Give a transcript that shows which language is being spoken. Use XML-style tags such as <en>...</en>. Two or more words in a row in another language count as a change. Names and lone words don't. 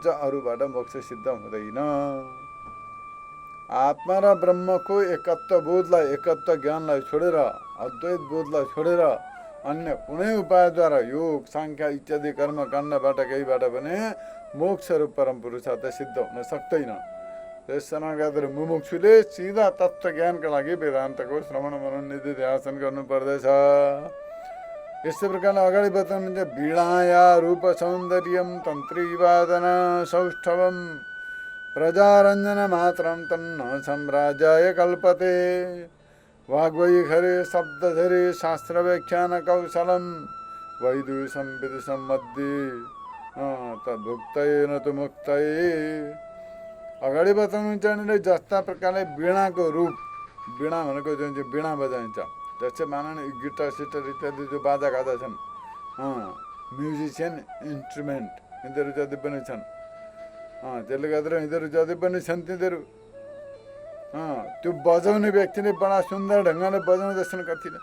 <ne>अरूबाट मोक्ष सिद्ध हुँदैन। आत्मा र ब्रह्मको एकत्व बोधलाई, एकत्व ज्ञानलाई छोडेर, अद्वैत बोधलाई छोडेर अन्य कुनै उपायद्वारा योग, साङ्ख्य इत्यादि कर्मकाण्डबाट केहीबाट पनि मोक्ष र परम पुरुषार्थ सिद्ध हुन सक्दैन। त्यसमा गर्दा मुमुक्षुले सिधा तत्त्व ज्ञानका लागि वेदान्तको श्रवण मनन निधि ध्यान गर्नुपर्दछ। यस्तै प्रकारले अगाडि बताउनुहुन्छ,</ne> <sa>वीणाया रूप सौन्दर्यम तन्त्रीवादन सौष्ठवम प्रजारञ्जन मात्रम तन्न साम्राज्याय कल्पते वाग्वैखरे शब्दधरे शास्त्र व्याख्यान कौशलम वैदुषम विदुषम मध्ये तद्भुक्तये न तु मुक्तये।</sa> <ne>अगाडि बताउनुहुन्छ भने जस्ता प्रकारले वीणाको रूप, वीणा भनेको जुन चाहिँ वीणा बजाइन्छ, जस्तै मानन गिटार सिटार इत्यादि जो बाजा गाजा छन्,</ne> <en>musician instrument</en> <ne>यिनीहरू जति पनि छन्, त्यसले गर्दा यिनीहरू जति पनि छन् तिनीहरू त्यो बजाउने व्यक्तिले बडा सुन्दर ढङ्गले बजाउँदछन् कतिले।</ne>